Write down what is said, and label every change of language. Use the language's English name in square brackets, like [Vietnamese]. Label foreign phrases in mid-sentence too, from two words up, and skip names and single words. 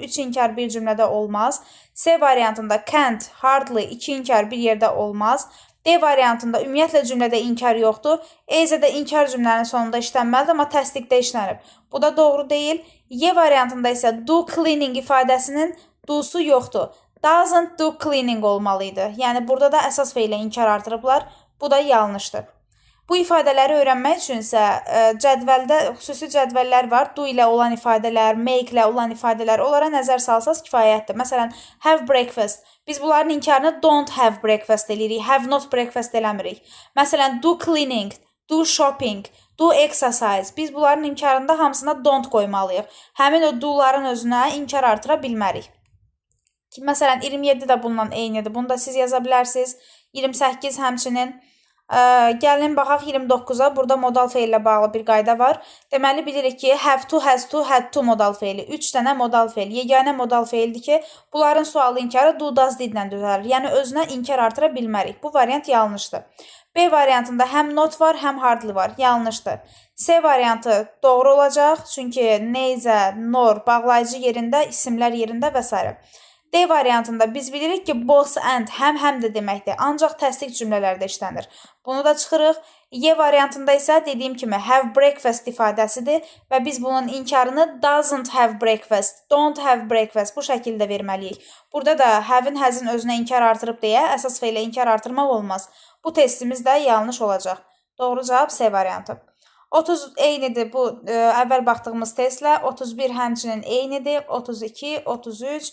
[Azerbaijani] 3 inkar bir cümlədə olmaz. C variantında [English] can't, hardly [Azerbaijani] 2 inkar bir yerdə olmaz. D variantında ümumiyyətlə cümlədə inkar yoxdur. E-də inkar cümlənin sonunda işlənməlidir, amma təsdiqdə işlənib. Bu da doğru deyil. Y variantında isə [English] do cleaning [Azerbaijani] ifadəsinin do'su yoxdur. [English] Doesn't do cleaning olmalıydı. [Azerbaijani] Yəni burada da əsas fe'lə inkar artırıblar. Bu da yanlışdır. Bu ifadələri öyrənmək üçün isə cədvəldə xüsusi cədvəllər var. Do ilə olan ifadələr, make ilə olan ifadələr, onlara nəzər salsaz kifayətdir. [English] Məsələn, have breakfast. Biz bunların inkarını don't have breakfast eləyirik, have not breakfast eləmirik. [Azerbaijani] Məsələn, [English] do cleaning, do shopping, do exercise. [Azerbaijani] Biz bunların inkarında hamısına don't qoymalıyıq. Həmin o do'ların özünə inkar artıra bilmərik. Məsələn, 27 də bununla eynidir. Bunu da siz yaza bilərsiniz. 28 həmçinin. Gəlin baxaq 29-a. Burada modal fe'l ilə bağlı bir qayda var. Deməli bilirik ki, [English] have to, has to, had to [Azerbaijani] modal fe'li. 3 dənə modal fe'l. Yeganə modal fe'ldir ki, bunların sualı inkarı [English] do, does, did [Azerbaijani] ilə düzəlir. Yəni özünə inkar artıra bilmərik. Bu variant yanlışdır. B variantında həm not var, həm hardly var. Yanlışdır. C variantı doğru olacaq. Çünki neyzə, nor, bağlayıcı yerində, isimlər yerində və s. D variantında biz bilirik ki, [English] both and [Azerbaijani] həm də deməkdir. Ancaq təsdiq cümlələrdə işlənir. Bunu da çıxırıq. Y variantında isə dediyim kimi [English] have breakfast [Azerbaijani] ifadəsidir və biz bunun inkarını [English] doesn't have breakfast, don't have breakfast [Azerbaijani] bu şəkildə verməliyik. Burada da have'in, has'in özünə inkar artırıb deyə əsas fe'lə inkar artırmaq olmaz. Bu testimiz də yanlış olacaq. Doğru cavab C variantı. 30 eynidir bu əvvəl baxdığımız testlə. 31 həmçinin eynidir. 32, 33.